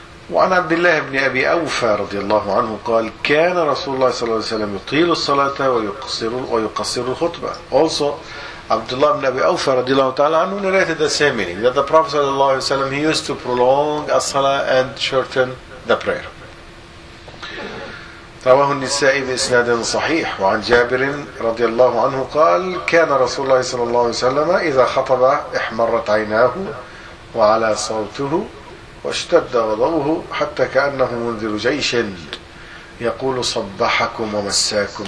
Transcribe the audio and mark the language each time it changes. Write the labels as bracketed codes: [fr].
[ar] وعن عبد الله بن أبي أوفى رضي الله عنه قال كان رسول الله صلى الله عليه وسلم يطيل الصلاة ويقصر الخطبة. [en] Also عبد الله بن أبي أوفى [ar] رضي الله تعالى عنه [en] narrated the same meaning that the Prophet [ar] صلى الله عليه وسلم [en] he used to prolong الصلاة and shorten the prayer. [ar] رواه النسائي بإسناد صحيح. وعن جابر رضي الله عنه قال كان رسول الله صلى الله عليه وسلم إذا خطب احمرت عيناه وعلى صوته واشتد غضبه حتى كأنه منذر جيش يقول صبحكم ومساكم.